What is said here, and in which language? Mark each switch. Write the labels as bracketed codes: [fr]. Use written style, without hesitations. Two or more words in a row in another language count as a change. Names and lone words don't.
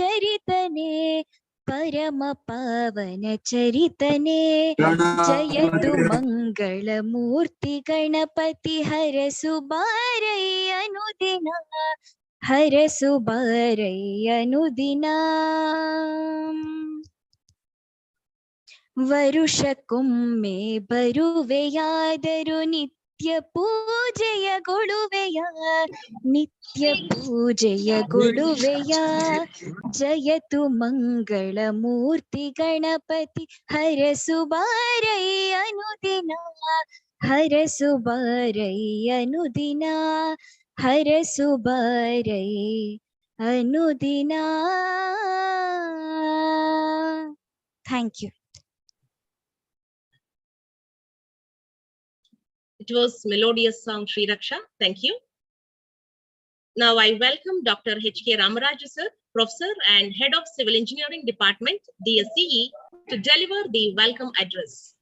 [kn] ಚರಿತನೆ ಜಯತು ಮಂಗಲ ಮೂರ್ತಿ ಗಣಪತಿ ಹರಸು ಬಾರೈ ಅನುದಿನ ಹರಸು ಬಾರೈ ಅನುದಿನ ವರುಷಕ್ಕೊಮ್ಮೆ ಬರುವೆಯಾದರೂ ನಿತ್ಯ ಪೂಜೆಯಗೊಳ್ಳುವೆಯ ಜಯತು ಮಂಗಳ ಮೂರ್ತಿ ಗಣಪತಿ ಹರಸು ಬಾರೈ ಅನುದಿನ ಹರಸು ಬಾರೈ ಅನುದಿನ. [en] Thank you. It was melodious song, Sri Raksha. Thank you. Now I welcome Dr. H.K. Ramaraju sir, Professor and Head of Civil Engineering Department, DSCE, to deliver the welcome address.